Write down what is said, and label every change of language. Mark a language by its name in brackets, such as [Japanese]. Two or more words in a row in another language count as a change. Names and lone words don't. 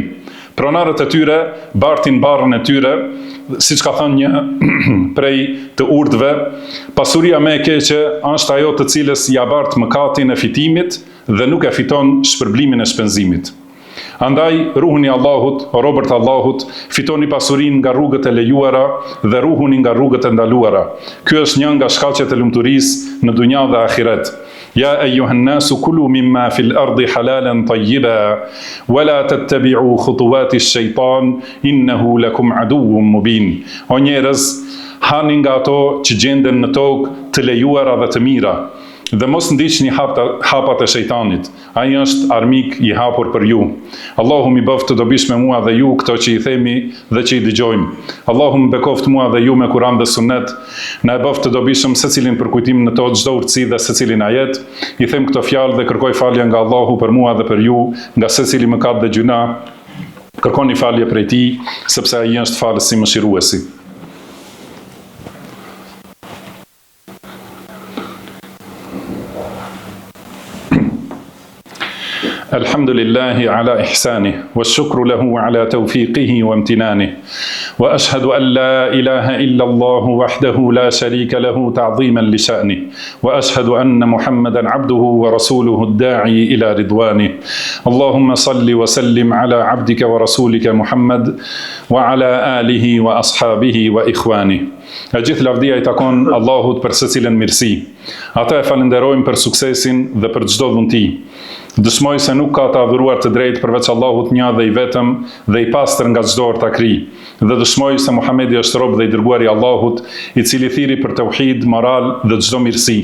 [Albanian] Pronarët e tyre bartin barrën e tyre, siç ka thënë një prej të urdhve: "Pasuria më e keqe është ajo të cilës ja bart mëkatin e fitimit dhe nuk e fiton shpërblimin e shpenzimit." Andaj, ruhuni Allahut, o robërt Allahut, fitoni pasurinë nga rrugët e lejuara dhe ruhuni nga rrugët e ndaluara. Ky është një nga shkaqet e lumturisë në dunja dhe ahiret. [Arabic] يا أيها الناس كلوا مما في الأرض حلالا طيبا ولا تتبعوا خطوات الشيطان إنه لكم عدو مبين. [Albanian] O njerëz, hani nga ato që gjenden në tokë të lejuara dhe të mira, dhe mos ndiqni hapat e shejtanit. Ai është armik i hapur për ju. Allahu mi bëft të dobish me mua dhe ju këto që i themi dhe që i dëgjojmë. Allahu më bekoft mua dhe ju me Kur'an dhe Sunet. Na e bëft të dobishëm secilin për kujtim në to çdo urtësi dhe secilin ajet. I them këto fjalë dhe kërkoj falje nga Allahu për mua dhe për ju, nga secili mëkat dhe gjuna. Kërkoni falje prej Tij, sepse ai është falës i mëshiruesi. [Arabic] الحمد لله على إحسانه والشكر له على توفيقه وامتنانه وأشهد أن لا إله إلا الله وحده لا شريك له تعظيما لشأنه وأشهد أن محمدا عبده ورسوله الداعي إلى رضوانه اللهم صل وسلم على عبدك ورسولك محمد وعلى آله وأصحابه وإخوانه. [Albanian] E gjithë lavdia I takon Allahut për secilën mirësi. Ata e falenderojmë për suksesin dhe për çdo dhunti. Dëshmoj se nuk ka të adhuruar të drejtë përveç Allahut një dhe i vetëm dhe i pastër nga çdo ortakri. Dhe dëshmoj se Muhamedi është rob dhe i dërguari i Allahut, i cili thiri për tauhid, moral dhe çdo mirësi.